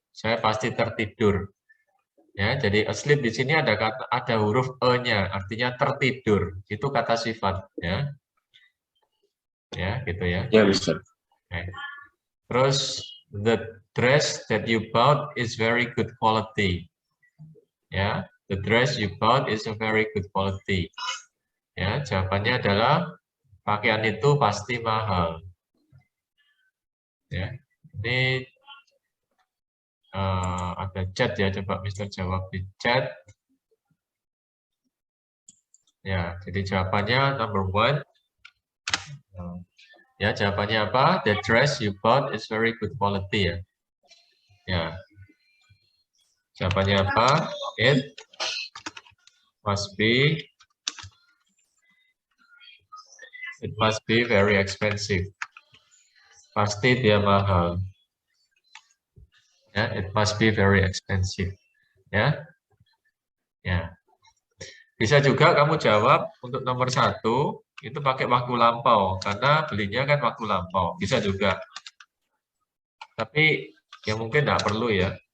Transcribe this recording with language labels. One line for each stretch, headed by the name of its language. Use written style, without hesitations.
Indonesian: Saya pasti tertidur. Ya, jadi asleep di sini ada huruf e-nya, artinya tertidur. Itu kata sifat ya. Ya, gitu ya. Ya, Mister. Oke.
English: Terus the dress that you bought is very good quality. Ya, the dress you bought is a very good quality.
Indonesian: Ya, jawabannya adalah pakaian itu pasti mahal. Ya, ini ada chat ya, coba Mister jawab di chat. Ya, jadi jawabannya number 1. Ya, jawabannya apa?
English: The dress you bought is very good quality ya.
Indonesian: Ya, jawabannya apa?
English: It must be very expensive.
Indonesian: Pasti dia mahal.
English: Ya, it must be very expensive.
Indonesian: Ya, ya. Bisa juga kamu jawab untuk nomor 1 itu pakai waktu lampau karena belinya kan waktu lampau. Bisa juga. Tapi ya mungkin nggak perlu ya.